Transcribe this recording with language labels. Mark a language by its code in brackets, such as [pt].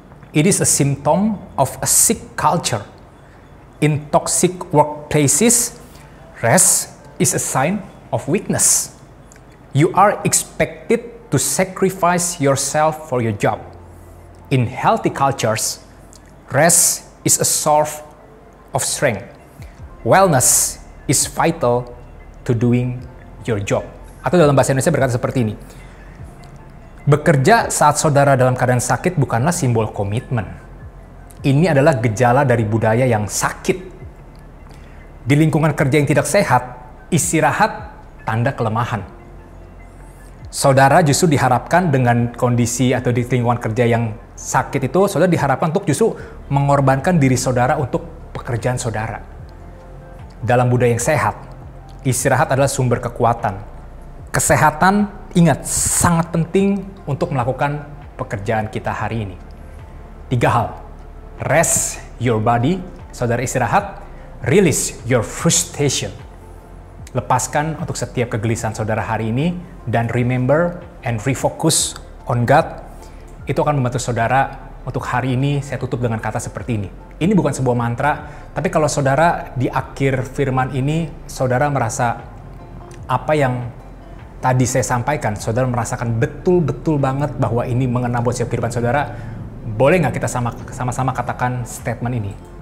[en] It is a symptom of a sick culture. In toxic workplaces, rest is a sign of weakness. You are expected to sacrifice yourself for your job. In healthy cultures, rest is a source of strength. Wellness is vital to doing your job. [id] Atau dalam bahasa Indonesia berkata seperti ini, bekerja saat saudara dalam keadaan sakit bukanlah simbol komitmen. Ini adalah gejala dari budaya yang sakit. Di lingkungan kerja yang tidak sehat, istirahat tanda kelemahan. Saudara justru diharapkan dengan kondisi atau di lingkungan kerja yang sakit itu, saudara diharapkan untuk justru mengorbankan diri saudara untuk pekerjaan saudara. Dalam budaya yang sehat, istirahat adalah sumber kekuatan. Kesehatan, ingat, sangat penting untuk melakukan pekerjaan kita hari ini. 3 hal. [en] Rest your body, [id] saudara istirahat. [en] Release your frustration. [id] Lepaskan untuk setiap kegelisahan saudara hari ini. Dan [en] remember and refocus on God. [id] Itu akan membantu saudara untuk hari ini. Saya tutup dengan kata seperti ini. Ini bukan sebuah mantra, tapi kalau saudara di akhir firman ini, saudara merasa apa yang tadi saya sampaikan, saudara merasakan betul-betul banget bahwa ini mengena buat setiap kehidupan saudara, boleh nggak kita sama-sama katakan statement ini?